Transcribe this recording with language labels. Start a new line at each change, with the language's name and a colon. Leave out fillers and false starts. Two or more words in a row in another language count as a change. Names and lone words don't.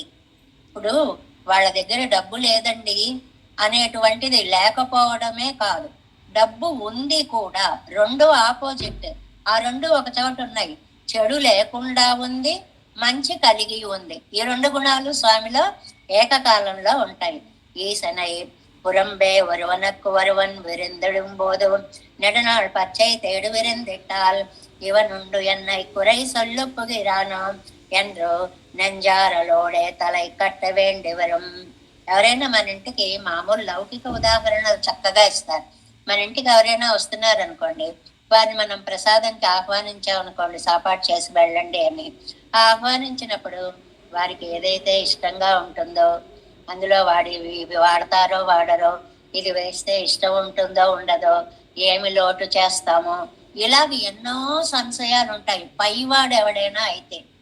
Telugu: ఇప్పుడు వాళ్ళ దగ్గర డబ్బు లేదండి అనేటువంటిది లేకపోవడమే కాదు, డబ్బు ఉంది కూడా, రెండు ఆపోజిట్. ఆ రెండు ఒక చోట ఉన్నాయి. చెడు లేకుండా ఉంది, మంచి కలిగి ఉంది. ఈ రెండు గుణాలు స్వామిలో ఏకకాలంలో ఉంటాయి.
Tamil: ఈసనై புறம்பே ஒருவனுக்கு ஒருவன் விருந்திடும் போதும் நெடுநாள் பச்சை தேடு விருந்திட்டால் இவனுண்டு என்னை குறை சொல்லு புகிறானோ என்று நெஞ்சாரலோடே தலை கட்ட வேண்டி வரம்.
Telugu: ఎవరైనా మన ఇంటికి మామూలు లౌకిక ఉదాహరణలు చక్కగా ఇస్తారు. మన ఇంటికి ఎవరైనా వస్తున్నారు అనుకోండి, వారిని మనం ప్రసాదంకి ఆహ్వానించామనుకోండి, సాపాటు చేసి వెళ్ళండి అని. ఆహ్వానించినప్పుడు వారికి ఏదైతే ఇష్టంగా ఉంటుందో, అందులో ఇవి వాడతారో వాడరో, ఇది వేస్తే ఇష్టం ఉంటుందో ఉండదో, ఏమి లోటు చేస్తామో, ఇలాగ ఎన్నో సంశయాలు ఉంటాయి పైవాడు ఎవడైనా అయితే.